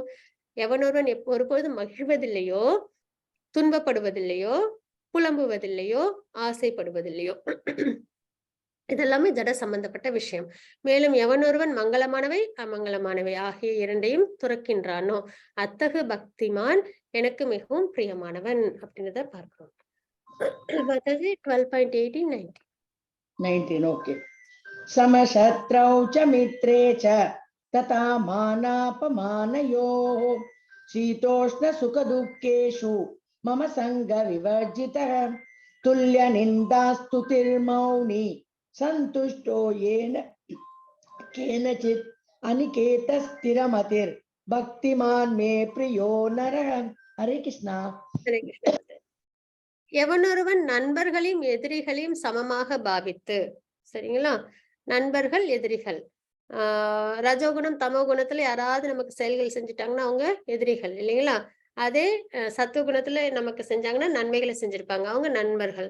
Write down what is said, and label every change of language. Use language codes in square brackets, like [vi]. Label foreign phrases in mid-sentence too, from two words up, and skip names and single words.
[ta] எவனொருவன் ஒருபொழுதும் மகிழ்வதில்லையோ, துன்பப்படுவதில்லையோ, புலம்புவதில்லையோ, ஆசைப்படுவதில்லையோ, இதெல்லாமே ஜட சம்பந்தப்பட்ட விஷயம். மேலும் எவனொருவன் மங்களமானவை அமங்கலமானவை ஆகிய இரண்டையும் துறக்கின்றானோ, அத்தகு பக்திமான் எனக்கு மிகவும் பிரியமானவன் அப்படின்றத பார்க்கிறோம். மாதாஜி 12.18, 19. [en] ओके. [sa] समशत्रौ च मित्रे च तथा मानापमानयोः शीतोष्ण सुख दुःखेषु मम संग विवर्जितः तुल्य निन्दास्तुतिर्मौनी संतुष्टो येन केनचित् अनिकेत स्थिरमतिर् भक्तिमान् मे प्रियो नरः. हरे कृष्णा. हरे कृष्णा. [ta] எவனொருவன் நண்பர்களையும் எதிரிகளையும் சமமாக பாவித்து, சரிங்களா? நண்பர்கள், எதிரிகள், ரஜோகுணம் தமோ குணத்துல யாராவது நமக்கு செயல்கள் செஞ்சுட்டாங்கன்னா அவங்க எதிரிகள் இல்லைங்களா? அதே சத்துவகுணத்துல நமக்கு செஞ்சாங்கன்னா நன்மைகளை செஞ்சிருப்பாங்க, அவங்க நண்பர்கள்.